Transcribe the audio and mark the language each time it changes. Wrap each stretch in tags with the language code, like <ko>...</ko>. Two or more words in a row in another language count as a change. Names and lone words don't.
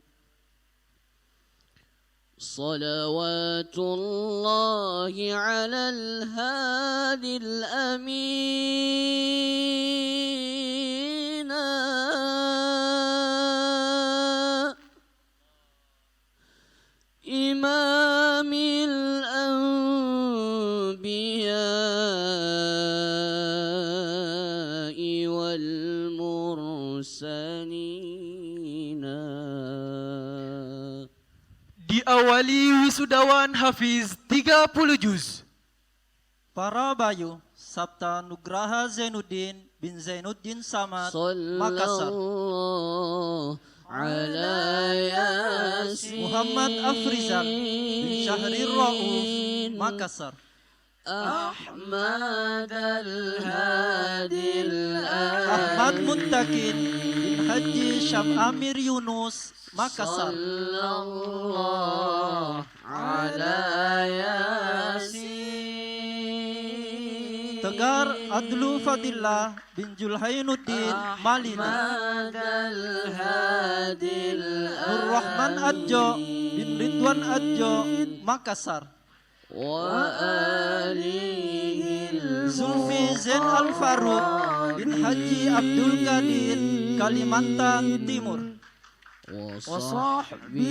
<ar>صلوات الله على الهادي الأمين إمام الأنبياء والمرسلين.</ar> <id>Diawali wisudawan Hafiz 30 juz. Para Bayu, Sabta Nugraha Zainuddin bin Zainuddin Samad, Makassar.</id> <ar>على يس</ar> <id>Muhammad Afrizal bin Syahrir Rauf, Makassar.</id> <ar>أحمد الهادي</ar> <id>Ahmad Muntakin bin Haji Syam Amir Yunus, Makassar.</id> <ar>صلى الله على يس.</ar> <id>Tegar Adlu Fadillah bin Julhainuddin, Malini.</id> <ar>أحمد الهادي</ar> <id>Nur Rahman Adjo bin Ridwan Adjo, Makassar.</id> <ar>وآله</ar> <id>Zulfi Zain Al Faruq bin Haji Abdul Qadir, Kalimantan Timur.</id> <ar>وصحبه</ar>